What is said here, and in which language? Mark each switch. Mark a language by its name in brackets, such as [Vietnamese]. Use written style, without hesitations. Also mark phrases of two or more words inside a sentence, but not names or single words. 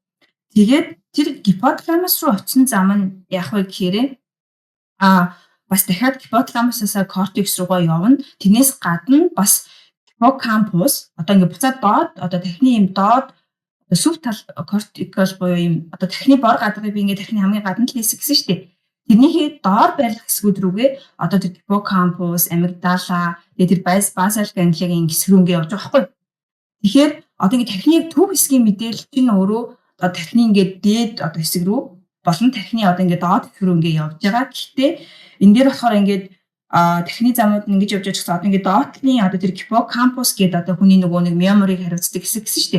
[Mongolian] Тэгээд тэр hypothalamus руу очисон зам нь яах вэ гэхээр бас дахиад hypothalamus-аас кортекс руугаа явна. Тэрнээс гадна бас hippocampus одоо ингээд буцаад доод одоо тархины юм доод сүв тал кортикал буюу юм одоо тархины бор гадарыг би ингээд тархины хамгийн гадна талын хэсэг гэсэн шүү дээ. Тэрнийхээ доор байрлах хэсгүүд рүүгээ одоо тэр [English] hippocampus, amygdala, [Mongolian] тэр [English] basal ganglia- [Mongolian] гийн хэсэг рүү ингээд явж байгаа байхгүй. Тэгэхээр одоо ингээд тархины төв хэсгийн мэдээлэл чинь өөрөө одоо тархины ингээд дээд одоо хэсэг рүү болон тархины одоо ингээд доод хэсэг рүү ингээд явж байгаа. Гэхдээ энэ дээр болохоор ингээд тархины замууд нь ингэж явж байгаа гэсэн одоо ингээд доотлын одоо тэр hippocampus гэдэг одоо хүний нөгөө нэг memory-г хариуцдаг хэсэг гэсэн шүү дээ.